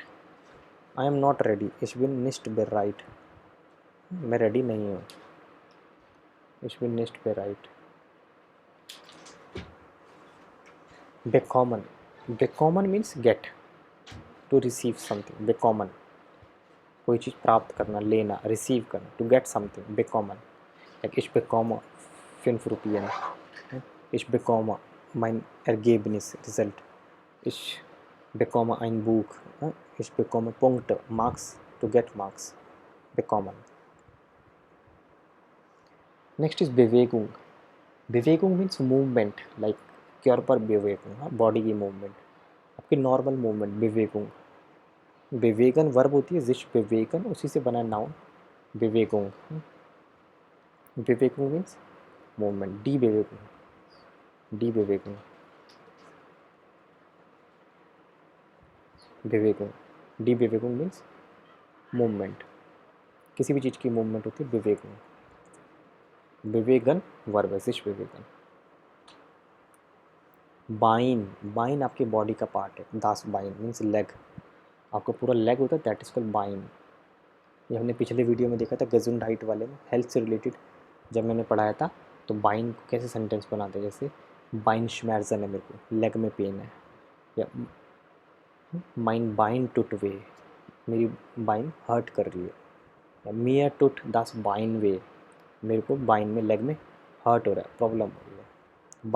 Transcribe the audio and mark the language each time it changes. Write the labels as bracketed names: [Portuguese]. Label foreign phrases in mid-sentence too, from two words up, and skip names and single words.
[English] I am not ready, [German] ich bin nicht bereit, [Hindi] मैं रेडी नहीं हूँ, [German] ich bin nicht bereit. bekommen, bekommen [English] means get, to receive something. [Hindi] बेकॉमन कोई चीज़ प्राप्त करना, लेना, रिसीव करना, [English] to get something, [Hindi] बेकॉमन. [German] लाइक ich bekomme 5 Rupien, ich bekomme mein Ergebnis, Result, ich bekomme ein Buch, ich bekomme Punkte, [English] Marks, to get marks, bekommen. Next is Bewegung. Bewegung means movement, like [German] Körper Bewegung, [Hindi] हाँ बॉडी की मूवमेंट, आपकी [English] normal movement, [Hindi] Bewegung। Bewegen वर्ब होती है, [German] sich bewegen [Hindi] उसी से बना नाउन Bewegung। Bewegung [English] means movement, [German] die Bewegung, die Bewegung, Bewegung, die Bewegung [English] means movement, [Hindi] किसी भी चीज़ की मूवमेंट होती है Bewegung। Bewegen वर्ब है, [German] sich bewegen। [Hindi] बाइन, बाइन आपकी बॉडी का पार्ट है, [German] das Bein [English] means leg, [Hindi] आपका पूरा लेग होता है, [English] that is called [Hindi] बाइन। ये हमने पिछले वीडियो में देखा था गेजुंडाइट वाले में, हेल्थ से रिलेटेड जब मैंने पढ़ाया था, तो बाइन को कैसे सेंटेंस बनाते हैं, जैसे [German] Bein Schmerzen [Hindi] है, मेरे को लेग में पेन है, या [German] mein Bein tut weh, [Hindi] मेरी बाइन हर्ट कर रही है, या [German] mir tut das Bein weh, [Hindi] मेरे को बाइन में लेग में हर्ट हो रहा है, प्रॉब्लम हो रही है।